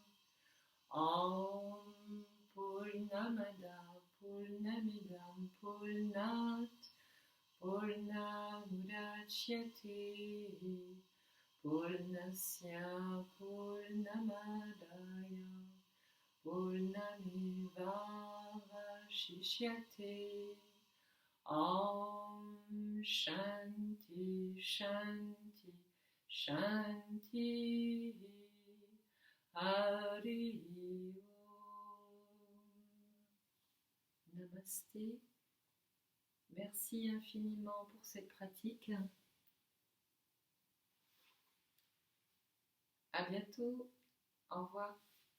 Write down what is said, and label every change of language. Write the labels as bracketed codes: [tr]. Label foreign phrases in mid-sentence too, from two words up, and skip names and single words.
[sa] ॐ पूर्णमद पूर्णमिदम् पूर्णात् पूर्णमुदच्यते पूर्णस्य पूर्णमादाय पूर्णमेवावशिष्यते. ॐ शान्ति शान्ति शान्ति. हरि ॐ. Namasté. [fr] Merci infiniment pour cette pratique. À bientôt. Au revoir.